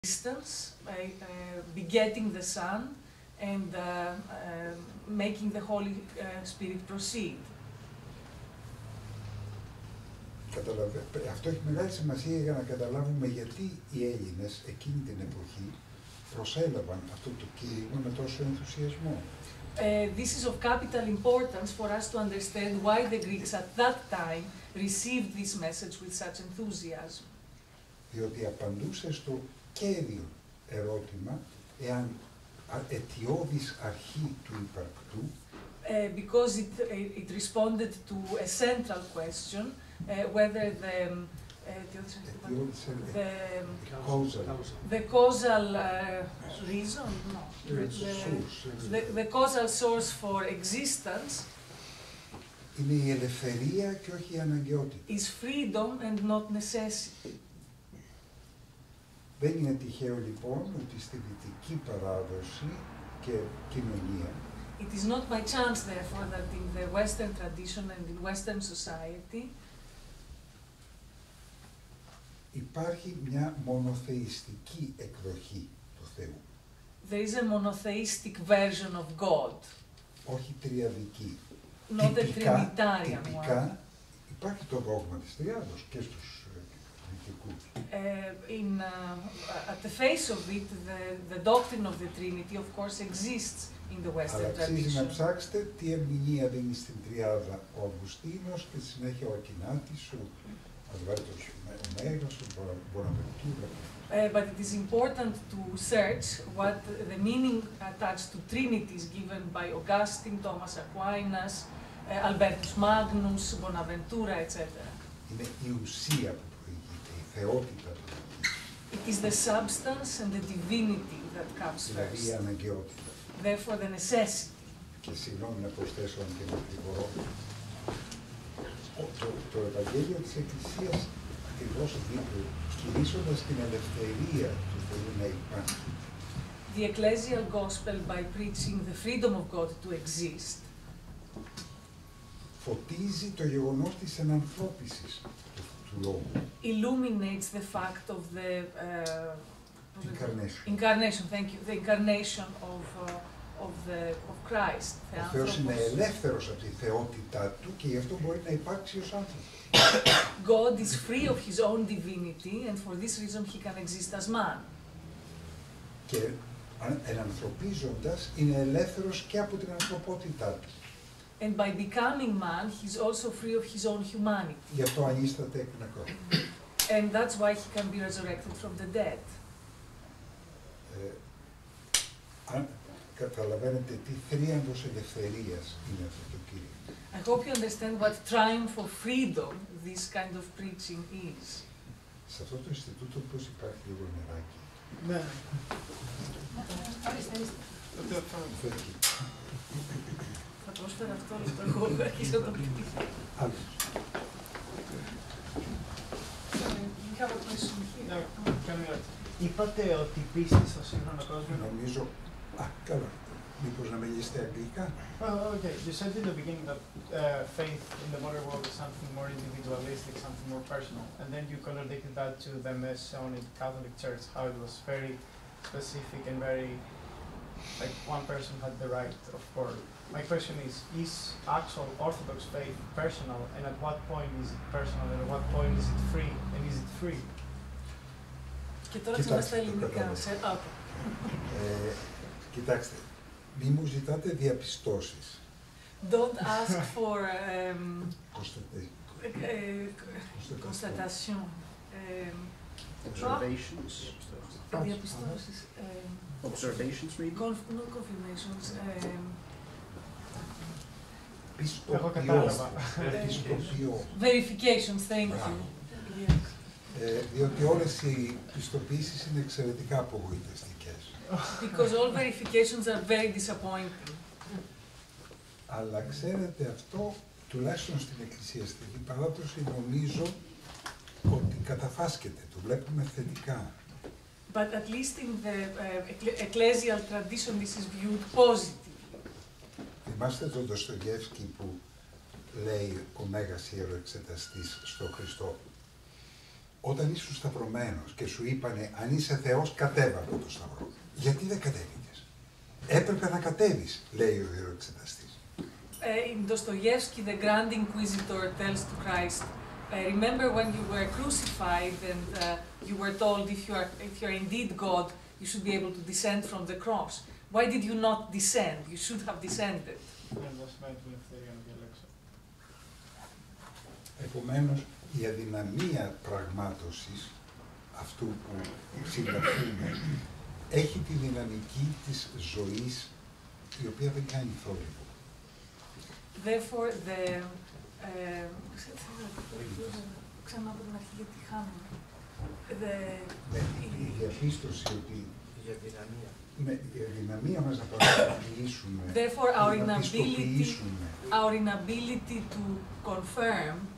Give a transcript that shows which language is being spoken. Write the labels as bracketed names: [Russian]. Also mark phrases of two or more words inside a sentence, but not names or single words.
[English] existence, begetting the Son, and making the Holy Spirit proceed. [Greek] Αυτό έχει μεγάλη σημασία για να καταλάβουμε γιατί οι Έλληνες εκείνη την εποχή προσέλαβαν αυτό το κήρυγμα με τόσο ενθουσιασμό. [English] This is of capital importance for us to understand why the Greeks at that time received this message with such enthusiasm. [Greek] Διότι απαντούσε στο κέριο ερώτημα εάν αιτιώδης αρχή του υπαρκτού [English] because it responded to a central question whether the causal reason, no, the causal source for existence [Greek] είναι η ελευθερία και όχι η αναγκαιότητα. [English] Is freedom and not necessity. [Greek] Δεν είναι τυχαίο λοιπόν ότι στη δυτική παράδοση και κοινωνία [English] It is not by chance, therefore, that in the Western tradition and in Western society [Greek] υπάρχει μια μονοθεϊστική εκδοχή του Θεού. [English] There is a monotheistic version of God. [Greek] Όχι τριαδική. [English] Not a Trinitarian one. [Greek] Υπάρχει το δόγμα της τριάδος και στους δυτικούς. [English] At the face of it, the doctrine of the Trinity, of course, exists in the Western tradition. [Greek] Αλλά αξίζει να ψάξετε τι ερμηνεία δίνει στην τριάδα ο Αυγουστίνος και στη συνέχεια ο Ακινάτης, ο Αδβάρτος ο Μέγας, ο Μποναβεντούρα. [English] But it is important to search what the meaning attached to trinities given by Augustine, Thomas Aquinas, Albertus Magnus, Bonaventura, etc. [Greek] Είναι η ουσία που προηγείται, η θεότητα του. [English] It is the substance and the divinity that comes [Greek] δηλαδή η [English] first. [Greek] αναγκαιότητα. [English] Therefore, the necessity. [Greek] Και συγγνώμη να προσθέσω αν και να γρηγορώ. Το Ευαγγέλιο της Εκκλησίας ακριβώς δείχνει, κηρύσσοντας την ελευθερία του Θεού να υπάρχει. [English] The ecclesial gospel, by preaching the freedom of God to exist, [Greek] φωτίζει το γεγονός της ενανθρώπισης του λόγου. [English] Illuminates the fact of the incarnation. Thank you. The incarnation of Christ. [Greek] Ο Θεός είναι ελεύθερος από τη θεότητά του και γι' αυτό μπορεί να υπάρξει ως άνθρωπος. [English] God is free of his own divinity, and for this reason he can exist as man. [Greek] Και ενανθρωπίζοντας είναι ελεύθερος και από την ανθρωπότητά του. [English] And by becoming man, he's also free of his own humanity. [Greek] Γι' αυτό ανίσταται εκ νεκρών. [English] And that's why he can be resurrected from the dead. [Greek] Αν καταλαβαίνετε τι θρίαμβος ελευθερίας είναι αυτό το κήρυγμα. [English] I hope you understand what triumph of freedom this kind of preaching is. [Greek] Σε αυτό το Ινστιτούτο πώς υπάρχει λίγο νεράκι. Ναι. Θα πρόσφερα αυτό, εγώ αρχίσω να το πείτε. Άλλος. Είπατε ότι η πίστη στο σύγχρονο κόσμο... Νομίζω... καλά. Μήπως να μιλήσετε αγγλικά. [English] Okay, you said in the beginning that faith in the modern world is something more individualistic, something more personal, and then you contradicted that to the Masonic Catholic Church, how it was very specific and very, like one person had the right of course. My question is actual Orthodox faith personal, and at what point is it personal, and at what point is it free, and is it free? [Greek] Και τώρα ξανά στα ελληνικά. Κοιτάξτε, μη μου ζητάτε διαπιστώσεις. [English] Don't ask for constatation. Observations. [Greek] Διαπιστώσεις. [English] Observations, maybe? No confirmations. [Greek] Πιστοποιώ. [English] Verifications, thank you. [Greek] Διότι όλες οι πιστοποιήσεις είναι εξαιρετικά απογοητευτικές. [English] Because all verifications are very disappointing. [Greek] Αλλά ξέρετε αυτό, τουλάχιστον στην εκκλησιαστική παράδοση, νομίζω ότι καταφάσκεται, το βλέπουμε θετικά. [English] But at least in the ecclesial tradition this is viewed positively. [Greek] Θυμάστε τον Ντοστογεύσκη που λέει ο Μέγας Ιεροεξεταστής στο Χριστό. όταν ήσουν σταυρωμένος και σου είπανε αν είσαι Θεός κατέβα από το σταυρό, γιατί δεν κατέβηκες? Έπρεπε να κατέβεις, λέει ο διεροεξεταστής. [English] In Dostoevsky, the Grand Inquisitor tells to Christ, remember when you were crucified and you were told if you are indeed God, you should be able to descend from the cross. Why did you not descend? You should have descended. [Greek] Επομένως, η αδυναμία πραγμάτωσης αυτού που συμπαθούμε έχει τη δυναμική της ζωής, η οποία δεν κάνει θόρυβο. [English] Therefore, the... [Greek] Ξανά από την αρχή γιατί χάνουμε. Η διαπίστωση ότι Για δυναμία. η αδυναμία μας να πραγματοποιήσουμε, [English] Therefore, [Greek] να πιστοποιήσουμε [English] our inability to confirm